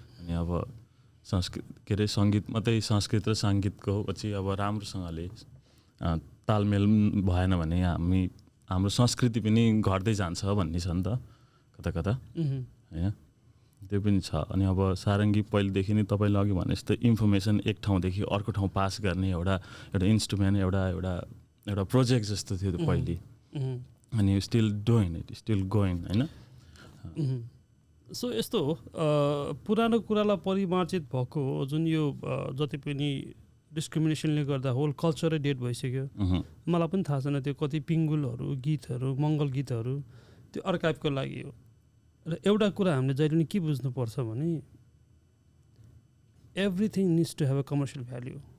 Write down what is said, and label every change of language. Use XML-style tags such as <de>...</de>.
<ne>अनि अब के अरे सङ्गीत मात्रै संस्कृत र सङ्गीतको चाहिँ अब राम्रोसँगले तालमेल भएन भने हाम्रो संस्कृति पनि घट्दै जान्छ भन्ने छ नि त कता कता हैन. त्यो पनि छ. अनि अब सारङ्गी पहिलेदेखि नै तपाईँले अघि भने जस्तो इन्फर्मेसन एक ठाउँदेखि अर्को ठाउँ पास गर्ने एउटा इन्स्ट्रुमेन्ट एउटा प्रोजेक्ट जस्तो थियो त्यो पहिले.</ne> <en>अनि still doing it, still going हैन.</en> <ne>सो यस्तो हो, पुरानो कुरालाई परिमार्जित भएको जुन यो जति पनि डिस्क्रिमिनेसनले गर्दा होल कल्चरै डेड भइसक्यो. मलाई पनि थाहा छैन त्यो कति पिङ्गुलहरू, गीतहरू, मङ्गल गीतहरू त्यो अर्काइभको लागि हो. र एउटा कुरा हामीले जहिले पनि के बुझ्नुपर्छ भने</ne> <en>Everything needs to have a commercial value.</en>